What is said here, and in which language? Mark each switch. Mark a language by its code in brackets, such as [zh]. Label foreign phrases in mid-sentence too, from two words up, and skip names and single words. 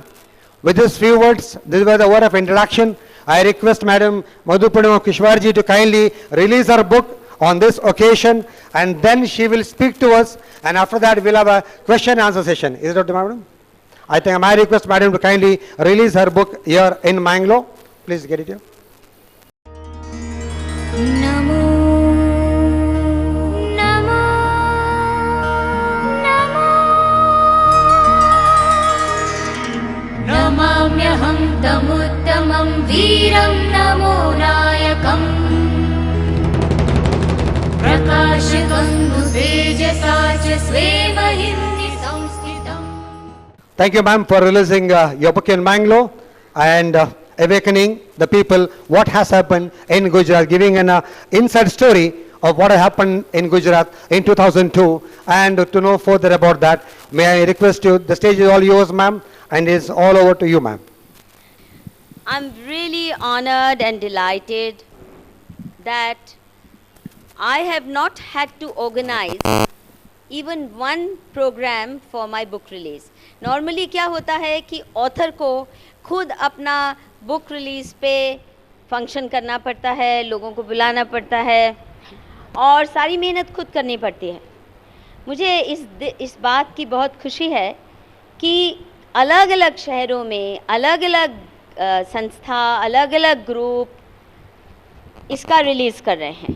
[en] With these few words, this was the word of introduction. I request Madam Madhupurnima Kushwaha to kindly release her book on this occasion, and then she will speak to us, and after that we'll have a question and answer session. Is it okay, madam? I think I request madam to kindly release her book here in Mangalore. Please get it here. [pi] Namo, Namo, Namo. Namamyaham tamuttamam veeram namo nayakam. [en] Thank you, ma'am, for releasing your book in Mangalore and awakening the people what has happened in Gujarat, giving an inside story of what happened in Gujarat in 2002. And to know further about that, may I request you, the stage is all yours, ma'am, and it's all over to you, ma'am. I'm really honored and delighted that I have not had to organize even one program for my book release. [hi] Normally क्या होता है कि ऑथर को खुद अपना [en] book release [hi] पे फंक्शन करना पड़ता है, लोगों को बुलाना पड़ता है और सारी मेहनत खुद करनी पड़ती है। मुझे इस बात की बहुत खुशी है कि अलग अलग शहरों में अलग अलग संस्था, अलग अलग ग्रुप इसका रिलीज़ कर रहे हैं।